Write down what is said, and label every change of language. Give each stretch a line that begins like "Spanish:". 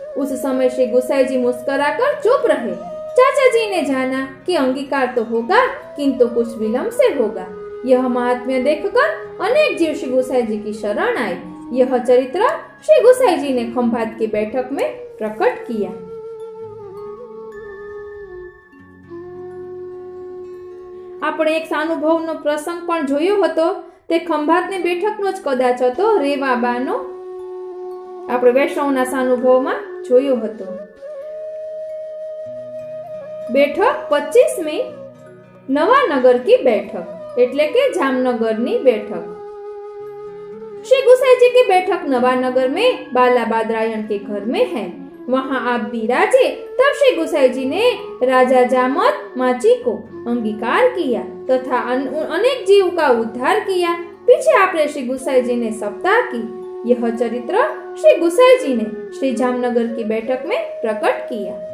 Hindi: उस समय श्री गुसाई जी मुस्कुराकर चुप रहे। चाचा जी ने जाना कि अंगीकार तो होगा किंतु कुछ विलंब से होगा। यह महात्म्य देखकर अनेक जीव श्री गुसाई जी की शरण आए। यह चरित्र श्री गुसाई जी ने खंभात की बैठक में प्रकट किया।
Gujarati: આપણે એક સાનુભવનો પ્રસંગ પણ જોયો હતો, તે ખંભાતની બેઠકનો જ કદાચ હતો, રેવાબાનો આપણે વૈષ્ણવના સાનુભવમાં જોયો હતો। બેઠક 25મી, નવાનગર
Hindi: की बैठक
Gujarati: એટલે કે જામનગરની बैठक।
Hindi: श्री गुसाई जी की बैठक नवानगर में बालाबाद रायण के घर में है। वहाँ आप विराजे। तब श्री गुसाई जी ने राजा जामत माची को अंगीकार किया तथा अनेक जीव का उद्धार किया। पीछे आपने श्री गुसाई जी ने सप्ताह की। यह चरित्र श्री गुसाई जी ने श्री जामनगर की बैठक में प्रकट किया।